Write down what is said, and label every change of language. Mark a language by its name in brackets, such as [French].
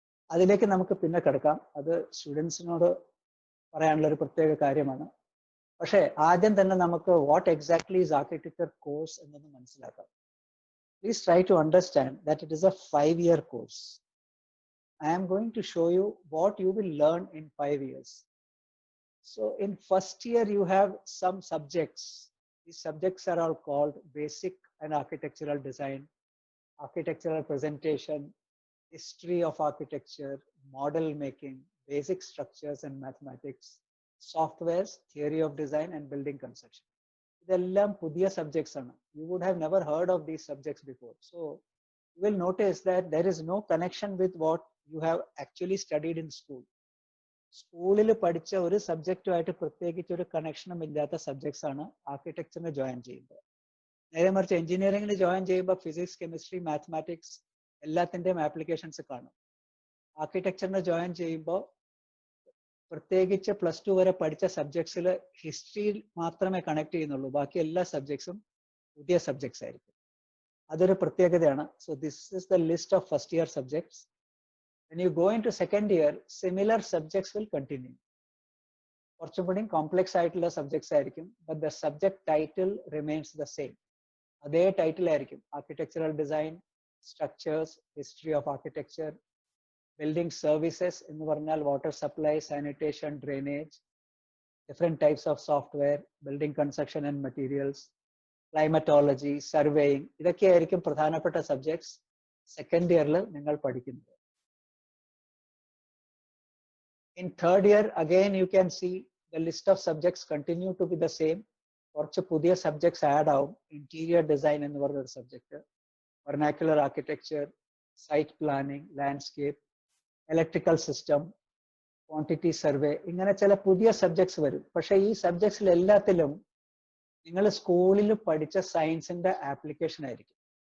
[Malayalam] അതിലേക്ക് നമുക്ക് പിന്നെ കിടക്കാം. അത് സ്റ്റുഡൻസിനോട് പറയാനുള്ള ഒരു പ്രത്യേക കാര്യമാണ്. പക്ഷേ ആദ്യം തന്നെ നമുക്ക് [English] what exactly is architecture course [Malayalam] എന്നൊന്ന് മനസ്സിലാക്കാം. [English] Please try to understand that it is a 5-year course. I am going to show you what you will learn in 5 years. So in first year you have some subjects. These subjects are all called basic and architectural design, architectural presentation, history of architecture, model making, basic structures and mathematics, softwares, theory of design and building construction. [Malayalam] ഇതെല്ലാം പുതിയ subjects ആണ്. [English] You would have never heard of these subjects before. So you will notice that there is no connection with what you have actually studied in school. [Malayalam] സ്കൂളിൽ പഠിച്ച ഒരു സബ്ജക്റ്റുമായിട്ട് പ്രത്യേകിച്ച് ഒരു കണക്ഷനും ഇല്ലാത്ത സബ്ജക്ട്സ് ആണ് ആർക്കിടെക്ചറിന് ജോയിൻ ചെയ്യുമ്പോൾ. നേരെ മറിച്ച് എഞ്ചിനീയറിംഗിന് ജോയിൻ ചെയ്യുമ്പോൾ ഫിസിക്സ്, കെമിസ്ട്രി, മാത്തമാറ്റിക്സ് എല്ലാത്തിൻ്റെയും ആപ്ലിക്കേഷൻസ് കാണും. ആർക്കിടെക്ചറിന് ജോയിൻ ചെയ്യുമ്പോൾ പ്രത്യേകിച്ച് +2 വരെ പഠിച്ച സബ്ജക്ട്സിൽ ഹിസ്റ്ററി മാത്രമേ കണക്ട് ചെയ്യുന്നുള്ളൂ. ബാക്കി എല്ലാ സബ്ജക്ട്സും പുതിയ സബ്ജക്ട്സ് ആയിരിക്കും. അതൊരു പ്രത്യേകതയാണ്. [English] So this is the list of first year subjects. When you go into second year, similar subjects will continue. [Malayalam] കുറച്ചും കൂടി കോംപ്ലെക്സ് ആയിട്ടുള്ള സബ്ജക്ട്സ് ആയിരിക്കും. [English] But the subject title remains the same. [Malayalam] അതേ ടൈറ്റിൽ ആയിരിക്കും. Architectural design, structures, history of architecture, building services എന്ന് പറഞ്ഞാൽ water supply, sanitation, drainage, different types of software, building construction and materials, climatology, surveying, ഇതൊക്കെയായിരിക്കും പ്രധാനപ്പെട്ട subjects second ഇയറിൽ നിങ്ങൾ പഠിക്കുന്നത്. [English] In third year, again you can see the list of subjects continue to be the same. [Malayalam] കുറച്ച് പുതിയ subjects add ആവും. Interior design എന്ന് പറഞ്ഞൊരു subject, വെർനാക്കുലർ architecture, site planning, landscape, electrical system, quantity survey, ഇങ്ങനെ ചില പുതിയ സബ്ജക്ട്സ് വരും. പക്ഷേ ഈ സബ്ജക്ട്സിൽ എല്ലാത്തിലും നിങ്ങൾ സ്കൂളിൽ പഠിച്ച സയൻസിന്റെ ആപ്ലിക്കേഷൻ ആയിരിക്കും.